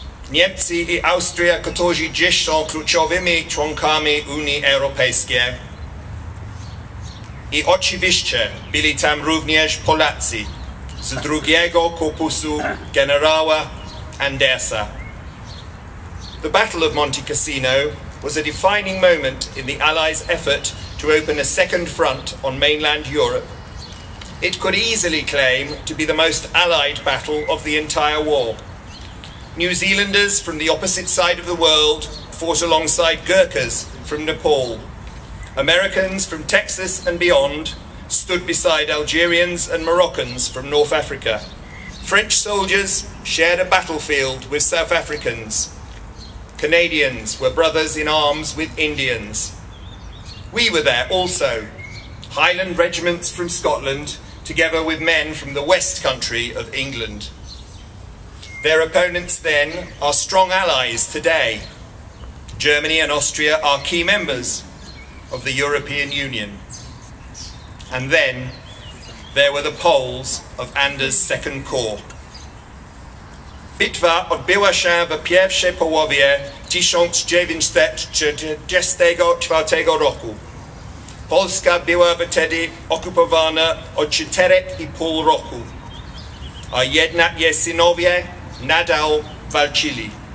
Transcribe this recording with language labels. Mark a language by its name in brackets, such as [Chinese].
[Polish] Niemcy i Austria, którzy dziś są kluczowymi członkami Unii Europejskiej. I oczywiście byli tam również Polacy z drugiego korpusu generała Andersa. [English] The Battle of Monte Cassino was a defining moment in the Allies' effort to open a second front on mainland Europe. It could easily claim to be the most Allied battle of the entire war. New Zealanders from the opposite side of the world fought alongside Gurkhas from Nepal. Americans from Texas and beyond stood beside Algerians and Moroccans from North Africa. French soldiers shared a battlefield with South Africans. Canadians were brothers in arms with Indians. We were there also, Highland regiments from Scotland, together with men from the West Country of England. Their opponents then are strong allies today. Germany and Austria are key members of the European Union. And then there were the Poles of Anders' Second Corps. [Polish] Bitwa odbyła się w pierwszej połowie 1944 roku. Polska była wtedy okupowana od 4,5 roku, a jednak jej synowie nadal walczyli.